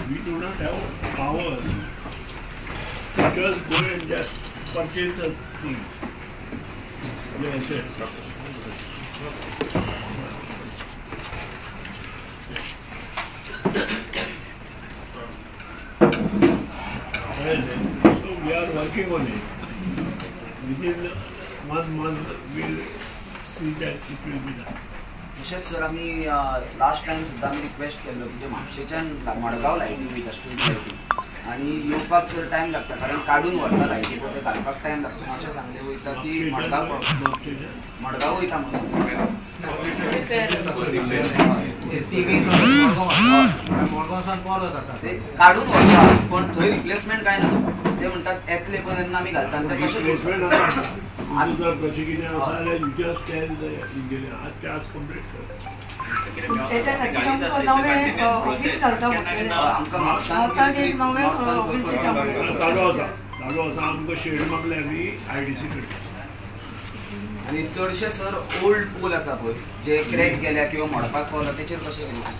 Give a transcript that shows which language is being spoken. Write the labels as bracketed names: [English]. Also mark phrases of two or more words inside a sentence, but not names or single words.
[English] We do not have power to just go and just purchase the thing. So we are working on it. Within 1 month, we'll see that it will be done. [Konkani] तशेंच सर आमी [English] last time [Konkani] सुद्दां आमी रिक्वेस्ट केल्लो की जे म्हापशेच्यान मडगांव लायटी वयता स्ट्रीट लायटी आनी येवपाक सर टायम लागता कारण काडून व्हरता लायटी पळय ते घालपाक टायम लागता. मातशें सांगलें वयता की मडगांव वयता म्हणून ते काडून व्हरता पण थंय रिप्लेसमेंट कांय नासता. ते म्हणटात येतले पण तेन्ना आमी घालता आनी ते तशें जर तशें कितें आसा जाल्यार [English] you just tell the engineer [Konkani] आजच्या आज कंप्लीट कर. त्याच्या खातीर नवें ऑफिस घालता म्हटलें आमकां म्हापसान एक नवें ऑफिस दिता म्हटलें. चालू आसा आमकां शेड मागल्या आमी IDC कडेन. आनी चडशे सर [English] old pole [Konkani] आसा पळय जे क्रॅक गेल्या किंवा मोडपाक पावला तेचेर कशें कितें?